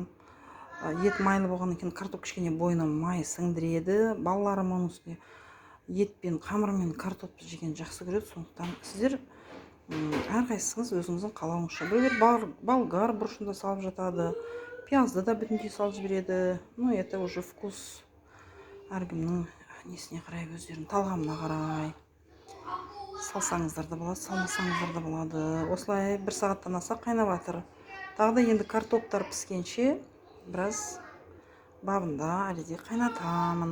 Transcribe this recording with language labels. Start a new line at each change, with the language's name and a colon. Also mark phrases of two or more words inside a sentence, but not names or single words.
Kazakh: Ет майлы болғаннан кейін картоп кішкене бойына май сіңдіреді. Балаларым оның үстіне етпен, қамырмен картопты жеген жақсы көреді. Сондықтан сіздер әрқайсыңыз өзіңіздің қалауыңызша. Біреулер болгар бұрышында салып жатады. Пиязды да бүтіндей салып жібереді.
Russian: Ну, это уже вкус.
Kazakh: Әркімнің несіне қарай, өздерінің талғамына қарай. Салсаңыздар да болады, салмасаңыздар да болады. Осылай 1 сағаттан аса қайнап жатыр. Тағы да енді картоптар піскенше біраз бабында әлі де қайнатамын.